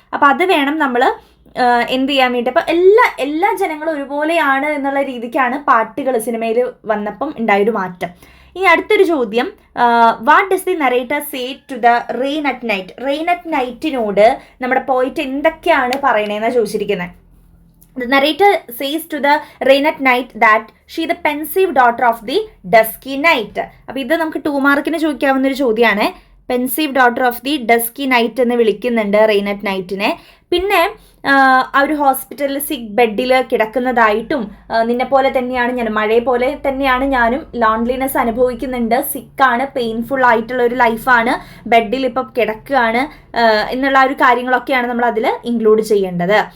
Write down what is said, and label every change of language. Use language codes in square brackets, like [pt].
[ml] അപ്പം അത് വേണം നമ്മൾ എന്ത് ചെയ്യാൻ വേണ്ടി. അപ്പം എല്ലാ ജനങ്ങളും ഒരുപോലെയാണ് എന്നുള്ള രീതിക്കാണ് പാട്ടുകൾ സിനിമയിൽ വന്നപ്പം ഉണ്ടായൊരു മാറ്റം. ഇനി അടുത്തൊരു ചോദ്യം, [en] What does the narrator say to the rain at night. [ml] Rain at നൈറ്റിനോട് നമ്മുടെ പോയിറ്റ് എന്തൊക്കെയാണ് പറയണേന്നാണ് ചോദിച്ചിരിക്കുന്നത്. [en] The narrator says to the rain at night that she the pensive daughter of the dusky night. [ml] അപ്പോൾ ഇത് നമുക്ക് 2 മാർക്കിന് ചോദിക്കാവുന്ന ഒരു ചോദ്യമാണ്. [en] pensive daughter of the dusky night [ml] എന്ന് വിളിക്കുന്നുണ്ട് റെയിൻ അറ്റ് നൈറ്റിനെ. പിന്നെ ആ ഒരു ഹോസ്പിറ്റലിൽ സിക്ക് ബെഡിൽ കിടക്കുന്നതായിട്ടും നിന്നെ പോലെ തന്നെയാണ് ഞാൻ, മഴയെ പോലെ തന്നെയാണ് ഞാനും, ലോൺലിനെസ് അനുഭവിക്കുന്നുണ്ട്, സിക്കാണ്, പെയിൻഫുൾ ആയിട്ടുള്ള ഒരു ലൈഫാണ്, ബെഡിൽ ഇപ്പം കിടക്കുകയാണ് എന്നുള്ള ഒരു കാര്യങ്ങളൊക്കെയാണ് നമ്മൾ അതിൽ ഇൻക്ലൂഡ് ചെയ്യേണ്ടത്.